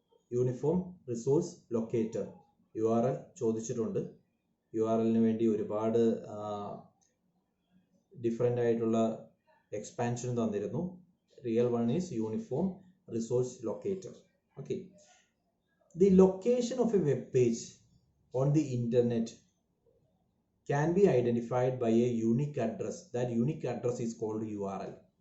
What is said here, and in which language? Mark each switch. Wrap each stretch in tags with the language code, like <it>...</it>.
<ml>Uniform Resource Locator, URL ചോദിച്ചിട്ടുണ്ട്. URLന് വേണ്ടി ഒരുപാട് ഡിഫറെൻ്റ് ആയിട്ടുള്ള എക്സ്പാൻഷൻ തന്നിരുന്നു.</ml> <en>Real one is Uniform Resource Locator. Okay, the location of a web page on the internet can be identified by a unique address. That unique address is called URL.</en>